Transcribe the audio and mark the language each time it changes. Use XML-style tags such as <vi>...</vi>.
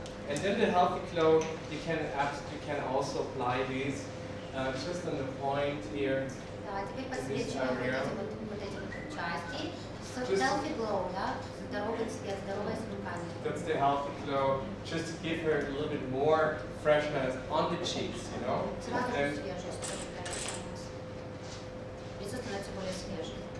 <en>And then the healthy glow, you can also apply these just on the point here.</en> <ru>Да, теперь подсвечиваем вот эти вот части.</ru> <en>So Just- healthy glow, да?</en> <ru>Здоровый цвет, здоровое звукание.</ru> <en>That's the healthy glow, just to give her a little bit more freshness on the cheeks, you know.</en> <ru>Сразу же</ru> <en>And</en> <ru>свежесть появляется у нас. Лицо становится более свежим.</ru>